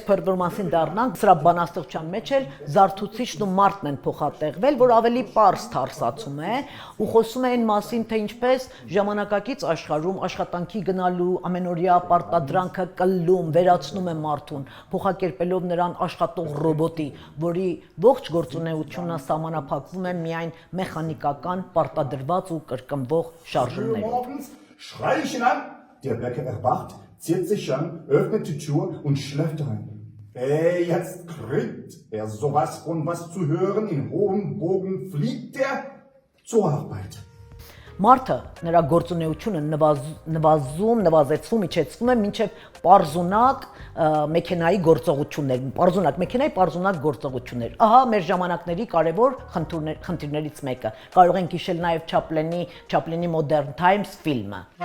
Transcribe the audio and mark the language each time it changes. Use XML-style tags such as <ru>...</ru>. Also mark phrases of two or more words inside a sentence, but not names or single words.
<hy>performance-ին դառնանք, սրա բանաստեղծության մեջ էլ Զարթուցիչն ու մարդն են փոխատեղվել, որ ավելի պարզ թարսացում է ու խոսում է այն մասին, թե ինչպես ժամանակակից աշխարհում աշխատանքի գնալու ամենօրյա պարտադրանքը կլլում, վերացնում է մարդուն, փոխակերպելով նրան աշխատող ռոբոտի, որի ողջ գործունեությունը սահմանափակվում է միայն մեխանիկական պարտադրված ու կրկնվող շարժումներով։</hy> <de>Schrei ich ihn an, der Bäcker erwacht, zieht sich an, öffnet die Tür und schläft rein. Jetzt kriegt er sowas von was zu hören, in hohem Bogen fliegt er zur Arbeit.</de> <hy>Մարդը նրա գործունեությունը նվազեցվում, իջեցվում է մինչև պարզունակ մեքենայի գործողություններ, պարզունակ գործողություններ։ Ահա մեր ժամանակների կարևոր խնդիրներից մեկը։ Կարող ենք հիշել նաև Չապլինի Modern Times ֆիլմը։</hy>